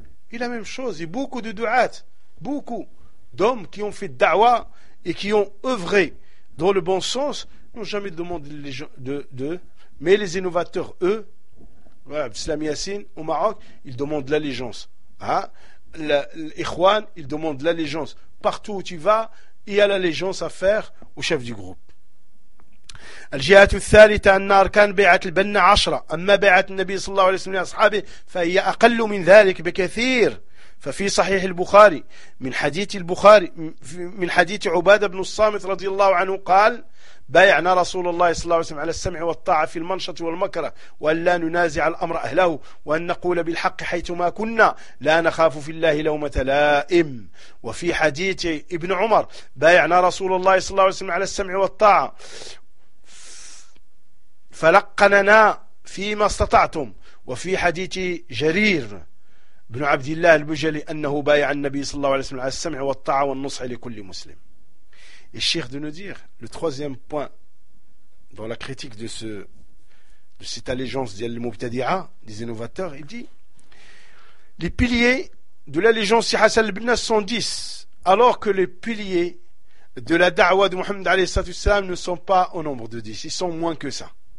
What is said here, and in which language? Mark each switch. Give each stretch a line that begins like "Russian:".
French: Et la même chose, il y a beaucoup de du'at, beaucoup d'hommes qui ont fait da'wa et qui ont œuvré dans le bon sens, n'ont jamais demandé de mais les innovateurs, eux, Abdeslam Yassine au Maroc, ils demandent l'allégeance. Hein? L'Ikhwan, ils demandent l'allégeance. Partout où tu vas, il y a l'allégeance à faire au chef du groupe.
Arabic: الجهة الثالثة أن أركان بيعة البنا 10، أما بيعة النبي صلى الله عليه وسلم لأصحابه فهي أقل من ذلك بكثير. ففي صحيح البخاري من حديث عبادة بن الصامت رضي الله عنه قال: بايعنا رسول الله صلى الله عليه وسلم على السمع والطاعة في المنشط والمكره، وأن لا ننازع الأمر أهله، وأن نقول بالحق حيثما كنا، لا نخاف في الله لومة لائم. وفي حديث ابن عمر: بايعنا رسول الله صلى الله عليه وسلم على السمع والطاعة فلقننا فيما استطعتم. وفي حديث جرير بن عبد الله البجلي أنه بايع النبي صلى الله عليه وسلم على السمع والطاعة والنصح لكل مسلم.
French: الشيخ de nous dire le troisième point dans la critique de cette allégeance des mubtadi'a, des innovateurs, il dit les piliers de l'allégeance de Hassan al-Banna sont 10, alors que les piliers de la da'wa de Muhammad alayhi salam ne sont pas au nombre de 10, ils sont moins que ça.